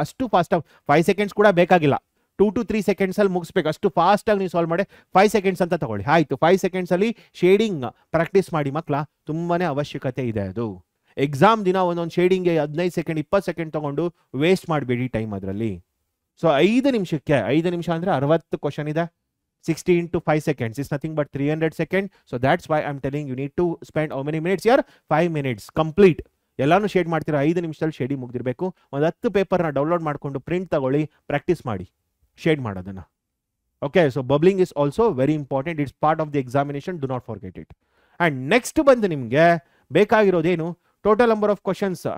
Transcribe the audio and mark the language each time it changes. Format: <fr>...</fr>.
<kn>ಅಷ್ಟು ಫಾಸ್ಟಾಗಿ 5 ಸೆಕೆಂಡ್ಸ್ ಕೂಡ ಬೇಕಾಗಿಲ್ಲ, 2 to 3 ಸೆಕೆಂಡ್ಸಲ್ಲಿ ಮುಗಿಸ್ಬೇಕು. ಅಷ್ಟು ಫಾಸ್ಟಾಗಿ ನೀವು ಸಾಲ್ವ್ ಮಾಡಿ 5 ಸೆಕೆಂಡ್ಸ್ ಅಂತ ತಗೊಳ್ಳಿ. ಆಯಿತು, 5 ಸೆಕೆಂಡ್ಸಲ್ಲಿ ಶೇಡಿಂಗ್ ಪ್ರಾಕ್ಟೀಸ್ ಮಾಡಿ ಮಕ್ಕಳ, ತುಂಬಾ ಅವಶ್ಯಕತೆ ಇದೆ ಅದು. ಎಕ್ಸಾಮ್ ದಿನ ಒಂದೊಂದು ಶೇಡಿಂಗ್ಗೆ 15 ಸೆಕೆಂಡ್ 20 ಸೆಕೆಂಡ್ ತೊಗೊಂಡು ವೇಸ್ಟ್ ಮಾಡಬೇಡಿ ಟೈಮ್ ಅದರಲ್ಲಿ. ಸೊ 5 ನಿಮಿಷಕ್ಕೆ 5 ನಿಮಿಷ ಅಂದರೆ 60 ಕ್ವಶನ್ ಇದೆ.</kn> <en>60 into 5 seconds is nothing but 300 seconds. So that's why I'm telling you need to spend how many minutes here? 5 minutes complete.</en> <kn>ಎಲ್ಲಾನು ಶೇಡ್ ಮಾಡ್ತೀರಾ 5 ನಿಮಿಷದಲ್ಲಿ ಶೇಡಿಂಗ್ ಮುಗ್ದಿರಬೇಕು. ಒಂದು 10 ಪೇಪರ್ನ ಡೌನ್ಲೋಡ್ ಮಾಡಿಕೊಂಡು ಪ್ರಿಂಟ್ ತಗೊಳ್ಳಿ, ಪ್ರಾಕ್ಟೀಸ್ ಮಾಡಿ ಶೇಡ್ ಮಾಡೋದನ್ನ.</kn> <en>Okay, so bubbling is also very important, it's part of the examination, do not forget it.</en> <kn>And next ಬಂದು ನಿಮಗೆ ಬೇಕಾಗಿರೋದೇನು,</kn> <en>Total number of questions.</en>